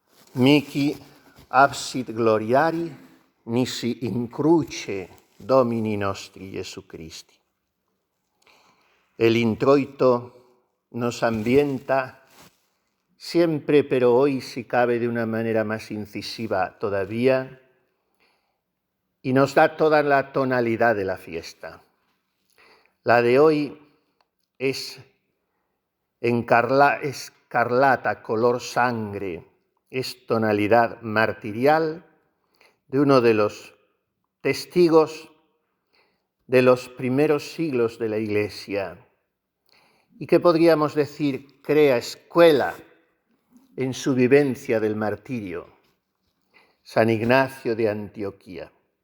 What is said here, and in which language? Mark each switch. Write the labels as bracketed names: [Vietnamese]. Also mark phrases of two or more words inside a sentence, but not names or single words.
[Latin] Mihi absit gloriari nisi in cruce Domini nostri Jesu Christi. [Spanish] El introito nos ambienta siempre, pero hoy si cabe de una manera más incisiva todavía, y nos da toda la tonalidad de la fiesta. La de hoy es escarlata, color sangre, es tonalidad martirial de uno de los testigos de los primeros siglos de la Iglesia y que podríamos decir crea escuela en su vivencia del martirio, San Ignacio de Antioquía.